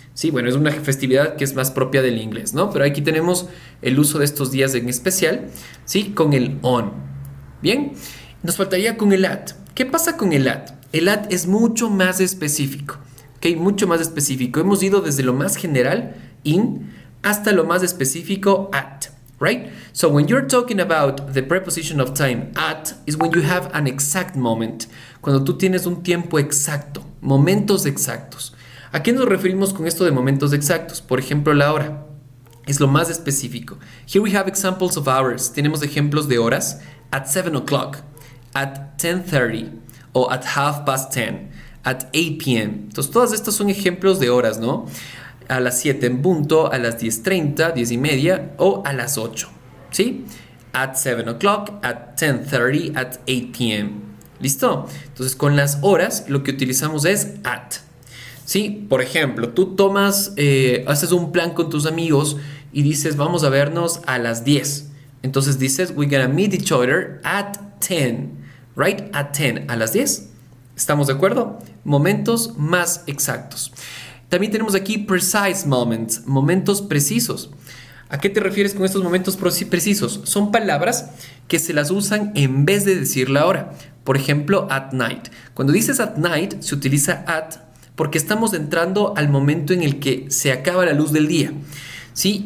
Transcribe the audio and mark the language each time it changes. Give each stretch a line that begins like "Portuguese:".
Spanish: Sí, bueno, es una festividad que es más propia del inglés, ¿no? Pero aquí tenemos el uso de estos días en especial, ¿sí? Con el on. Bien, nos faltaría con el at. ¿Qué pasa con el at? El at es mucho más específico, ¿ok? Mucho más específico. Hemos ido desde lo más general, in, hasta lo más específico, at.
English: Right? So when you're talking about the preposition of time at is when you have an exact moment.
Spanish: Cuando tú tienes un tiempo exacto, momentos exactos. ¿A qué nos referimos con esto de momentos exactos? Por ejemplo, la hora. Es lo más específico.
English: Here we have examples of hours.
Spanish: Tenemos ejemplos de horas.
English: At 7 o'clock, at 10:30
Spanish: o
English: at 10:30, at 8 p.m.
Spanish: Entonces todas estas son ejemplos de horas, ¿no? A las 7 en punto, a las 10:30, 10:30 o a las 8, ¿sí?
English: At 7 o'clock, at 10:30, at 8 p.m. ¿Listo?
Spanish: Entonces con las horas lo que utilizamos es at, ¿sí? Por ejemplo, tú haces un plan con tus amigos y dices vamos a vernos a las 10. Entonces dices
English: we're gonna meet each other at 10, right? At 10,
Spanish: a las 10. ¿Estamos de acuerdo? Momentos más exactos. También tenemos aquí
English: precise moments,
Spanish: momentos precisos. ¿A qué te refieres con estos momentos precisos? Son palabras que se las usan en vez de decir la hora. Por ejemplo,
English: at night.
Spanish: Cuando dices at night, se utiliza at porque estamos entrando al momento en el que se acaba la luz del día, ¿sí?